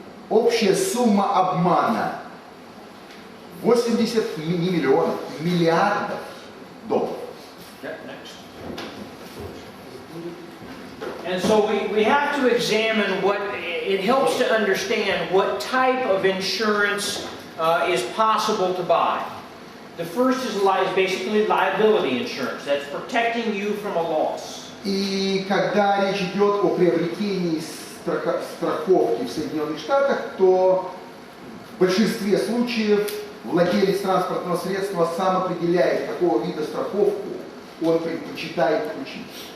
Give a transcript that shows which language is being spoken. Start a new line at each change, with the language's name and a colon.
Russian: Общая сумма обмана 80 не миллионов, миллиардов долларов.
English: And so we have to examine what, it helps to understand what type of insurance is possible to buy. The first is basically liability insurance. That's protecting you from a loss.
Russian: И когда речь идет о приобретении страховки в Соединенных Штатах, то в большинстве случаев владелец транспортного средства сам определяет, какого вида страховку он предпочитает получить.